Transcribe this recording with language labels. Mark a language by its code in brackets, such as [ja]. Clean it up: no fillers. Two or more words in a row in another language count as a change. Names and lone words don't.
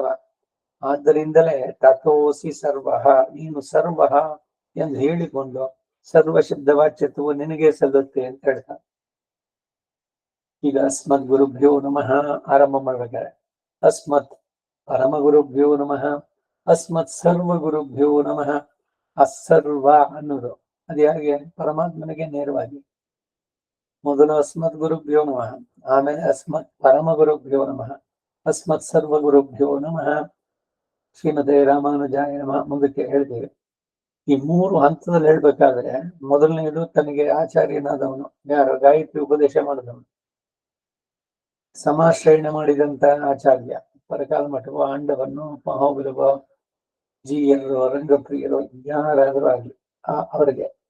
[kn] ಆದ್ದರಿಂದಲೇ [sa] ತಥೋಸಿ ಸರ್ವಃ, [kn] ನೀನು ಸರ್ವಃ ಎಂದು ಹೇಳಿಕೊಂಡು ಸರ್ವ ಶಬ್ದ ವಾಚ್ಯತ್ವವು ನಿನಗೆ ಸಲ್ಲುತ್ತೆ ಅಂತ ಹೇಳ್ತಾನೆ. [sa] ಈಗ ಅಸ್ಮದ್ ಗುರುಭ್ಯೋ ನಮಃ [kn] ಆರಂಭ ಮಾಡ್ಬೇಕಾರೆ [sa] ಅಸ್ಮತ್ ಪರಮ ಗುರುಭ್ಯೋ ನಮಃ, ಅಸ್ಮತ್ ಸರ್ವ ಗುರುಭ್ಯೋ ನಮಃ. [kn] ಅಸರ್ವ ಅನ್ನೋದು ಅದು ಯಾರಿಗೆ? ಪರಮಾತ್ಮನಿಗೆ ನೇರವಾಗಿ. [sa] ಮೊದಲು ಅಸ್ಮತ್ ಗುರುಭ್ಯೋ ನಮಃ, ಆಮೇಲೆ ಅಸ್ಮತ್ ಪರಮ ಗುರುಭ್ಯೋ ನಮಃ, ಅಸ್ಮತ್ ಸರ್ವ ಗುರುಭ್ಯೋ ನಮಃ, ಶ್ರೀಮತೆ ರಾಮಾನುಜಾಯ ನಮಃ. [kn] ಮುಂದಕ್ಕೆ ಹೇಳ್ತೇವೆ. ಈ 3 ಹಂತದಲ್ಲಿ ಹೇಳ್ಬೇಕಾದ್ರೆ ಮೊದಲನೇದು ತನಗೆ ಆಚಾರ್ಯನಾದವನು, ಯಾರು? ಗಾಯತ್ರಿ ಉಪದೇಶ ಮಾಡಿದವನು, ಸಮಾಶ್ರಯಣೆ ಮಾಡಿದಂತ ಆಚಾರ್ಯ, ಪರಕಾಲ ಮಠವ, ಆಂಡವನ್ನು, ಮಹಾಬಲವ, ಜಿಯರು, ರಂಗಪ್ರಿಯರು, ಯಾರಾದರೂ ಆಗಲಿ ಅವರಿಗೆ.